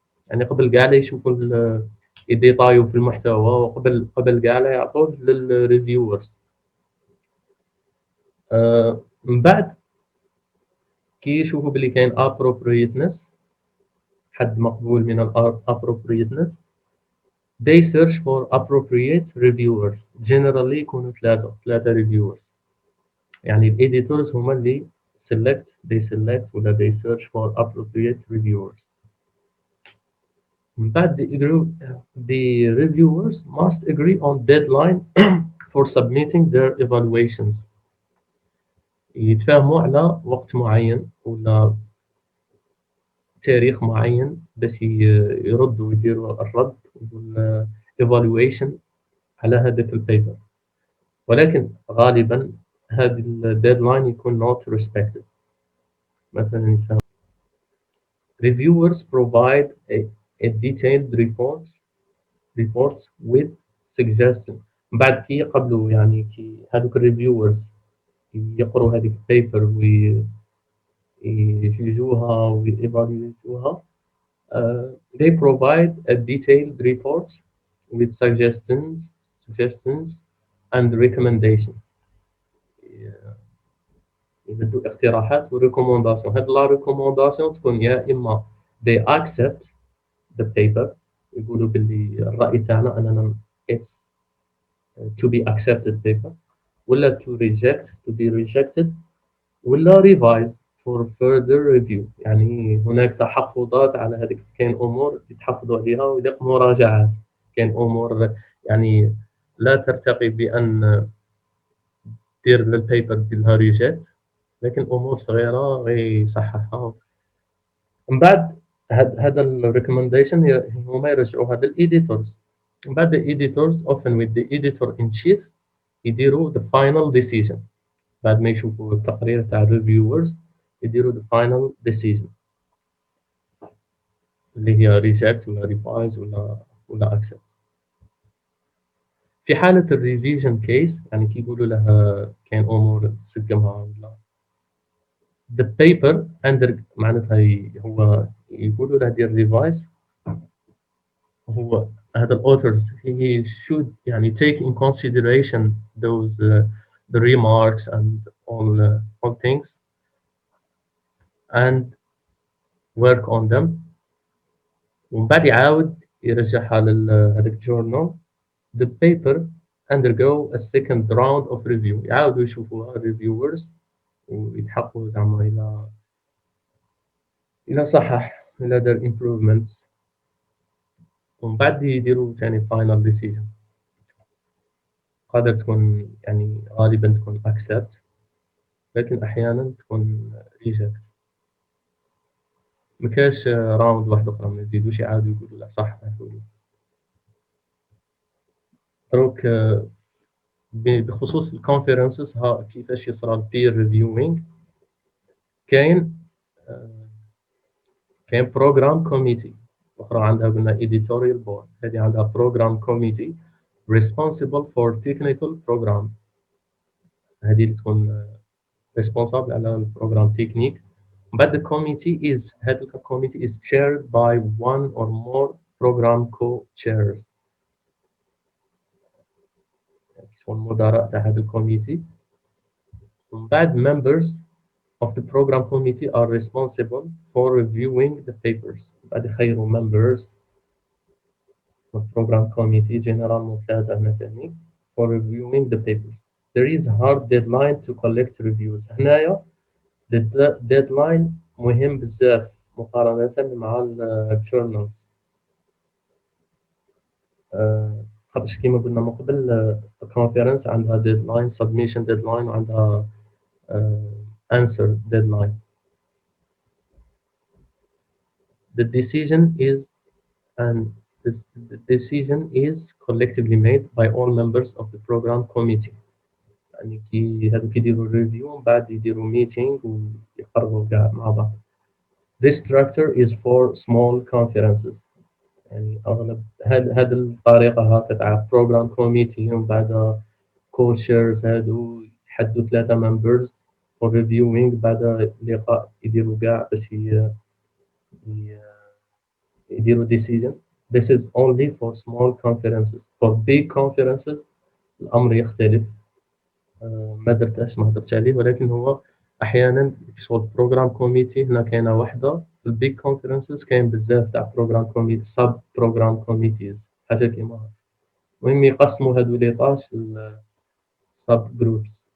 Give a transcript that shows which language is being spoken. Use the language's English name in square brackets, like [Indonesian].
[Arabic] يعني قبل كاع لا يشوفوا يديطايو في المحتوى، وقبل كاع لا يعطوه للريفيورز. من بعد كي يشوفوا باللي كاين appropriateness، حد مقبول من appropriateness، [English] they search for appropriate reviewers. generally [Arabic] يكونوا ثلاثة [English] reviewers، [Arabic] يعني [English] editors [Arabic] هما اللي [English] they select [Arabic] ولا [English] they search for appropriate reviewers. [Arabic] من بعد [English] the reviewers must agree on deadline for submitting their evaluations. [Arabic] يتفاهموا على وقت معين ولا تاريخ معين باش يردوا يديروا الرد والايفالويشن على هذاك البيبر. ولكن غالبا هذا الديدلاين يكون [English] not respected. مثلا reviewers provide a detailed reports with suggestions. [Arabic] بعد كي يقبلوا يعني كي هذوك الريفيورز يقروا هذيك البيبر ويجوها وييفالويتوها. [English] They provide a detailed report with suggestions and recommendations. [Arabic] يبدو اقتراحات وريكومونداسيون. هاد لا ريكومونداسيون تكون يا اما [English] they accept the paper، [Arabic] يقولوا باللي الرأي تاعنا أننا [English] it's to be accepted paper، [Arabic] ولا [English] to be rejected، ولا revise for further review. [Arabic] يعني هناك تحفظات على هذيك، كاين أمور يتحفظوا عليها ويدير مراجعات، كاين أمور يعني لا ترتقي بأن دير للبيبر ديالها ريجيت، لكن أمور صغيرة غير يصححها. من بعد هذا الريكومنديشن هما يرجعوها للإيديتورز. من بعد [English] الإيديتورز often with the editor in chief [Arabic] يديروا [English] the final decision. [Arabic] بعد ما يشوفوا التقرير تاع الريفيورز يديروا [English] the final decision [Arabic] اللي هي reject ولا revise ولا accept. في حالة الريفيجن كيس يعني كي يقولوا لها كاين أمور تسقمها ولا [English] the paper under [Arabic] معناتها هو يقولوا له دير revise. هو هذا [English] الauthors he should [Arabic] يعني [English] take in consideration those the remarks and all things and work on them. [Arabic] ومن بعد يعاود يرجعها لهذاك الجورنال. [English] The paper undergo a second round of review. [Arabic] يعاودوا يشوفوها reviewers ويتحققوا زعما إلى صحح إلى دار improvements. ومن بعد يديروا ثاني [English] final decision. [Arabic] قادر تكون يعني غالبا تكون accept، لكن أحيانا تكون reject. مكاش راوند واحد أخرى ما يزيدوش يعاودوا يقولوا لا صح يقولوا. دروك بخصوص الكونفرنسز ها كيفاش يصرى البير ريفيوينغ. كاين كاين بروجرام كوميتي، أخرى عندها قلنا editorial board، هذه عندها بروجرام كوميتي [English] responsible for technical program. [Arabic] هذه اللي تكون responsible على البروجرام تكنيك. [English] But the committee is head of the committee is chaired by one or more program co-chairs. [Arabic] يكون مدراء تاع هذا الكوميتي. ومن بعد [English] members of the program committee are responsible for reviewing the papers. [Arabic] بعد يخيروا [English] members of the program committee general [Arabic] ثلاثة هنا ثاني [English] for reviewing the papers. There is a hard deadline to collect reviews. [Arabic] هنايا deadline مهم بزاف مقارنة مع الجورنال. خاطرش كيما قلنا من قبل الكونفرنس عندها ديدلاين submission deadline وعندها answer deadline. [English] The decision is collectively made by all members of the program committee. [Arabic] يعني كي هذوك يديروا ريفيو ومن بعد يديروا ميتينغ ويقرروا كاع مع بعض. [English] This structure is for small conferences. [Arabic] يعني أغلب هذه الطريقة هكا تاع program committee ومن بعد co-chairs هادو يحدوا ثلاثة members [English] for reviewing [Arabic] بعد لقاء يديروا كاع باش يديروا decision. [English] This is only for small conferences. For big conferences [Arabic] الأمر يختلف. ما درتش ما هضرتش عليه، ولكن هو أحيانا شغل program committee هنا كاينة وحدة. في البيج كونفرنسز كاين بزاف تاع بروجرام كوميتي سب بروجرام كوميتيز حاجه كيما. المهم يقسموا هادو لي طاش سب جروبس.